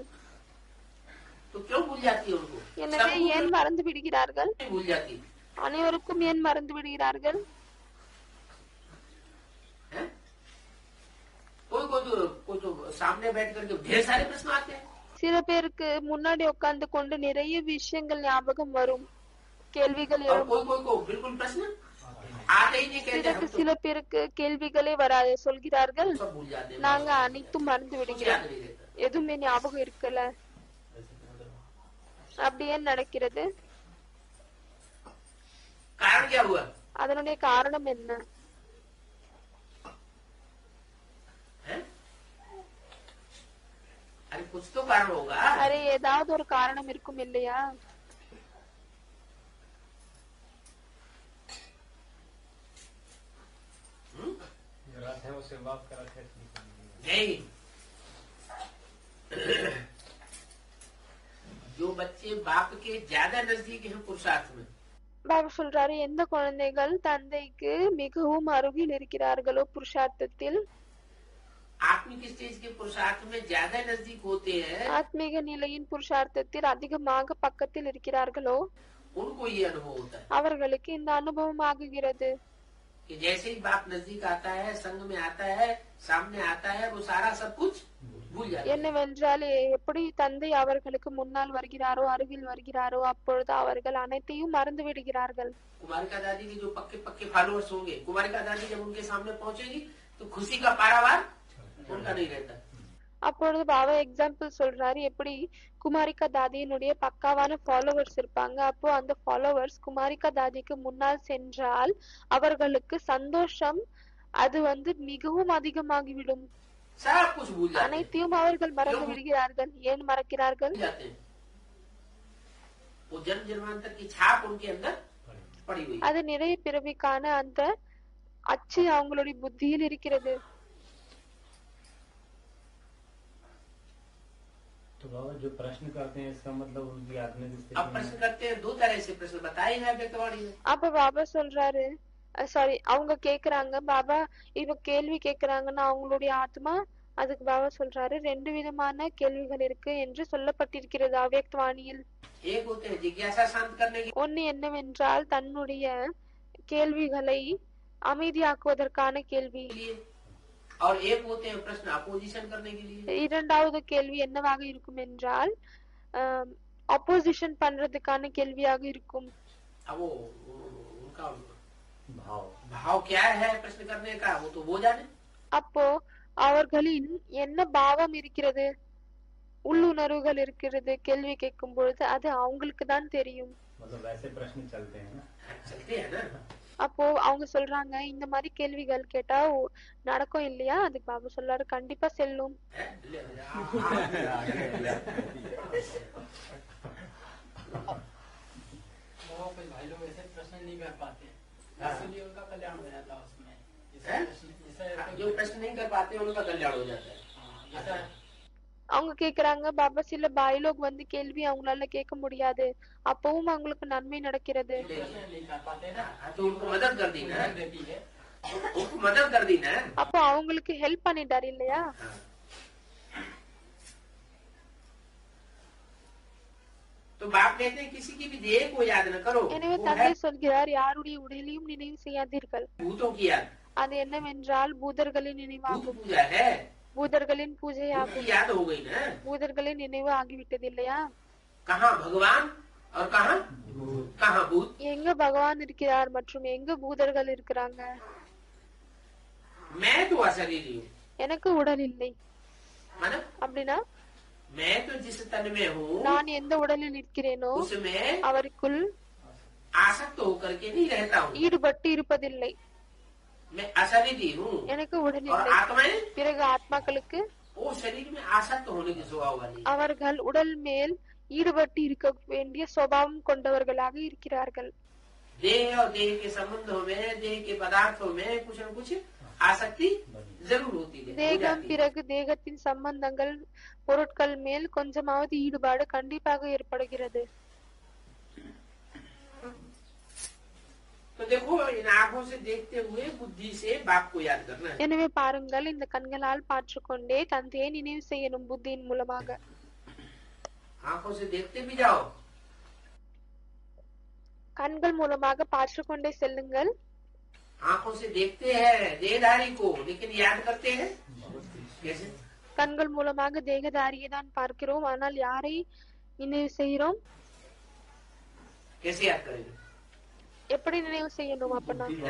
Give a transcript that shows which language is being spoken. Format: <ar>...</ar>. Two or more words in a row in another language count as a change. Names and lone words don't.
<hi>तो क्यों भूल जाती है उनको?</hi> <ta>எனவே ஏன் மறந்து விடுகிறார்கள்?</ta> <hi>भूल जाती</hi> <ta>அனைவருக்கும் ஏன் மறந்து விடுகிறார்கள்?</ta> <hi>है? कोई तो सामने बैठ करके ढेर सारे प्रश्न आते हैं।</hi> <ta>சில பேருக்கு முன்னாடி உட்கார்ந்து கொண்டு நிறைய விஷயங்கள் ஞாபகம் வரும், கேள்விகள்</ta> <hi>और</hi> <ta>எழும்।</ta> <hi>कोई को बिल्कुल प्रश्न आते ही नहीं, कहते हम तो</hi> <ta>சில பேருக்கு கேள்விகளே வராது, சொல்கிறார்கள்</ta> <hi>सब भूल जाते हैं।</hi> <ta>நாங்க அனைத்தும் மறந்து</ta> <hi>कुछ</hi> <ta>விடுகிறோம்,</ta> <hi>याद नहीं रहता।</hi> <ta>எதுவுமே ஞாபகம் இருக்கல। அப்படி ஏன் நடக்கிறது?</ta> <hi>कारण क्या हुआ?</hi> <ta>அதனுடைய காரணம் என்ன?</ta> <hi>है? अरे कुछ तो कारण होगा।</hi> <ta>அரே ஏதாவது ஒரு காரணம் இருக்கும் இல்லையா?</ta> <hi>रथ है उसे बाप का रथ है। नहीं, जो बच्चे बाप के ज्यादा नजदीक हैं पुरुषार्थ में,</hi> <ta>பாபா சொல்றாரு, எந்த குழந்தைகள் தந்தைக்கு மிகவும் அருகில் இருக்கிறார்களோ புருஷார்த்தத்தில்,</ta> <hi>आत्मिक स्टेज के पुरुषार्थ में ज्यादा नजदीक होते हैं,</hi> <ta>ஆத்மீக நிலையின் புருஷார்த்தத்தில் அதிகமாக பக்கத்தில் இருக்கிறார்களோ</ta> <hi>उनको ये अनुभव होता है</hi> <ta>அவர்களுக்கு இந்த அனுபவம் ஆகுகிறது।</ta> <hi>कि जैसे ही बाप नजदीक आता है, संग में आता है, सामने आता है, वो सारा सब कुछ भूल जाता है।</hi> <ta>என்னவென்றால் எப்படி தந்தை அவர்களுக்கு முன்னால் வருகிறாரோ, அருகில் வருகிறாரோ, அப்பொழுது அவர்கள் அனைத்தையும் மறந்து விடுகிறார்கள்।</ta> <hi>कुमारिका दादी के जो पक्के पक्के फॉलोअर्स होंगे, कुमारिका दादी जब उनके सामने पहुंचेगी तो खुशी का पारावार उनका नहीं रहता।</hi> <ta>அப்பொழுது பாபா எக்ஸாம்பிள் சொல்றாரு, எப்படி குமாரிகா தாதியினுடைய பக்காவான ஃபாலோவர்ஸ் இருப்பாங்க, அப்போ அந்த ஃபாலோவர்ஸ் குமாரிகா தாதிக்கு முன்னால் சென்றால் அவர்களுக்கு சந்தோஷம் அது மிகவும் அதிகமாகிவிடும்।</ta> <hi>सब कुछ भूल जाते हैं।</hi> <ta>அனைத்தையும் அவர்கள் மறந்து விடுகிறார்கள்। ஏன் மறக்கிறார்கள்?</ta> <hi>भूल जाते हैं। वो जन्म जन्मांतर की छाप उनके अंदर पड़ी हुई है।</hi> <ta>அது நிறைய பிறவிக்கான அந்த அச்சு அவங்களுடைய புத்தியில் இருக்கிறது।</ta> <hi>तो बाबा जो प्रश्न करते हैं इसका मतलब उनकी आत्मिक अब स्थिति प्रश्न में करते हैं, दो तरह से प्रश्न बताए हैं व्यक्तवाणी में।</hi> <ta>அப்ப பாபா சொல்றாரு, சாரி அவங்க கேக்குறாங்க, பாபா இவ கேள்வி கேக்குறாங்கன்னா அவங்களுடைய ஆத்மா, அதுக்கு பாபா சொல்றாரு ரெண்டு விதமான கேள்விகள் இருக்கு என்று சொல்லப்பட்டிருக்கிறது அவ்யக்தவாணியில்।</ta> <hi>एक होते हैं जिज्ञासा शांत करने की,</hi> <ta>ஒன்னு என்னவென்றால் தன்னுடைய கேள்விகளை அமைதியாக்குவதற்கான கேள்வி.</ta> <hi>लिए और एक होते हैं प्रश्न अपोजिशन करने के लिए।</hi> <ta>இரண்டாவது கேள்வி என்னவாக இருக்கும் என்றால் அப்போசிஷன் பண்றதுக்கான கேள்வியாக இருக்கும்.</ta> <hi>अब वो उनका भाव भाव क्या है प्रश्न करने का, वो तो वो जाने।</hi> <ta>அப்போ அவர்களின் என்ன பாவம் இருக்கிறது, உள்ளுணர்வுகள் இருக்கிறது கேள்வி கேட்கும் பொழுது, அது அவங்களுக்கு தான் தெரியும்.</ta> <hi>मतलब वैसे प्रश्न चलते हैं ना, चलते हैं ना।</hi> <ta>அப்போ அவங்க சொல்றாங்க இந்த மாதிரி கேள்விகள் கேட்டா நடக்கும் இல்லையா? அதுக்கு பாபா சொல்றாரு கண்டிப்பா செல்லும்.</ta> <hi>भाई लोग ऐसे प्रश्न नहीं कर पाते, इसलिए उनका कल्याण हो जाता है उसमें। जो प्रश्न नहीं कर पाते उनका कल्याण हो जाता है।</hi> <ta>அவங்க கேக்குறாங்க பாபா சில பாய்லோக் வந்து கேள்வி அவங்களால கேட்க முடியாது, அப்பவும் அவங்களுக்கு நன்மை நடக்கிறது.</ta> <hi>तो उनको मदद कर दी ना, उनको मदद कर दी ना।</hi> <ta>அப்போ அவங்களுக்கு ஹெல்ப் பண்ணிட்டாரு இல்லையா?</ta> <hi>तो बाप कहते हैं किसी की भी देह को याद न करो,</hi> <ta>எனவே</ta> <hi>वो</hi> <ta>தந்தை</ta> <hi>है</hi> <ta>சொல்கிறார் யாருடைய உடலையும் நினைவு செய்யாதீர்கள்.</ta> <hi>भूतों की याद।</hi> <ta>அது என்னவென்றால் பூதர்களின்</ta> <hi>भूत</hi> <ta>நினைவாகும்,</ta> <hi>पूजा है,</hi> <ta>பூதர்களின்</ta> <hi>भूत</hi> <ta>பூஜையாகும்.</ta> <hi>की याद हो गई ना।</hi> <ta>பூதர்களின் நினைவு ஆகிவிட்டது இல்லையா?</ta> <hi>कहाँ भगवान और कहाँ भूत।</hi> <ta>எங்க பகவான் இருக்கிறார் மற்றும் எங்க பூதர்கள் இருக்கிறாங்க.</ta> <hi>मैं तो अशरीरी हूँ,</hi> <ta>எனக்கு உடல் இல்லை</ta> <hi>मतलब</hi> <ta>அப்படின்னா</ta> <hi>मैं तो जिस तन में हूँ</hi> <ta>நான் எந்த உடலில் இருக்கிறேனோ</ta> <hi>उसमें</hi> <ta>அவருக்குள்</ta> <hi>आसक्त होकर के नहीं रहता हूँ।</hi> <ta>ஈடுபட்டு இருப்பதில்லை.</ta> <hi>मैं अशरीरी हूँ</hi> <ta>எனக்கு உடல்</ta> <hi>और</hi> <ta>இல்லை.</ta> <hi>आत्माएं</hi> <ta>பிறகு ஆத்மாக்களுக்கு</ta> <hi>वो शरीर में आसक्त होने की स्वभाव वाली।</hi> <ta>அவர்கள் உடல் மேல் ஈடுபட்டு இருக்க வேண்டிய சுபாவம் கொண்டவர்களாக இருக்கிறார்கள்.</ta> <hi>देह और देह के संबंधों में, देह के पदार्थों में कुछ न कुछ आसक्ति जरूर होती है, हो</hi> <ta>தேகம்</ta> <hi>जाती है।</hi> <ta>பிறகு தேகத்தின் சம்பந்தங்கள் பொருட்கள் மேல் கொஞ்சமாவது ஈடுபாடு கண்டிப்பாக ஏற்படுகிறது.</ta> <hi>तो देखो इन आंखों से देखते हुए बुद्धि से बाप को याद करना है।</hi> <ta>எனவே பாருங்கள் இந்த கண்களால் பார்த்துக்கொண்டே தந்தையை நினைவு செய்யணும் புத்தியின் மூலமாக.</ta> <hi>आंखों से देखते भी जाओ,</hi> <ta>கண்கள் மூலமாக பார்த்துக்கொண்டே செல்லுங்கள்.</ta> <hi>आंखों से देखते हैं देहधारी को, लेकिन याद करते हैं कैसे।</hi> <ta>கண்கள் மூலமாக தேகதாரியை தான் பார்க்கிறோம், ஆனால் யாரை நினைவு செய்கிறோம்?</ta> <hi>कैसे याद करेंगे।</hi> <ta>எப்படி நினைவு செய்யணும்? அப்பனா</ta>